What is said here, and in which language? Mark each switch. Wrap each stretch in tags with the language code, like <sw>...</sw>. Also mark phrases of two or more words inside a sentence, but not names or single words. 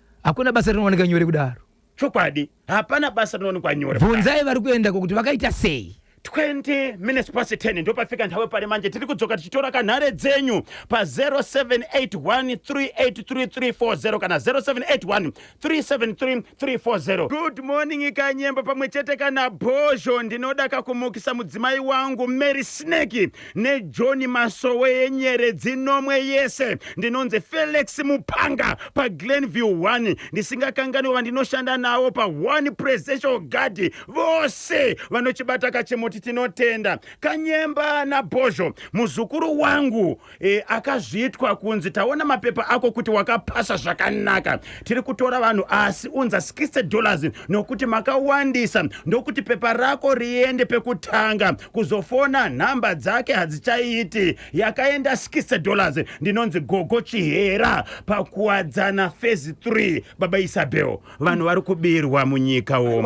<sn>hakuna basa rinowanika nyore kudaro. Chokwadi hapana basa rinowanikwa nyore. Bvunzai vari kuenda kuti vakaita sei.</sn> <en>20 minutes past 10</en> <sn>ndo pafika nthawe pari manje tiri kudzoka tichitora kanhare dzenyu pa 0781383340 kana 0781373340.</sn> <en>Good morning</en> <sn>ikanyemba pamwe chete kana Bozho ndinoda kakumukisa mudzimai wangu Mary Snake ne John Masowe yenyere dzinomwe yese ndinonze Felix Mupanga pa Glenview 1 ndisingakangani vandinoshanda nawo pa One Presidential Guard vose vanochibata kachemoti tinotenda Kanyemba na Bozho muzukuru wangu akazvitwa kunzi taona mapepa ako kuti wakapasa zvakanaka tiri kutora vanhu asi unza $60 nokuti makawandisa ndokuti pepa rako riende pekutanga kuzofona namba dzake hadzichaiti yakaenda $60 ndinonzi Gogo Chihera pakuwadzana phase 3 baba Isabel vanhu vari kubirwa munyika womo</sn>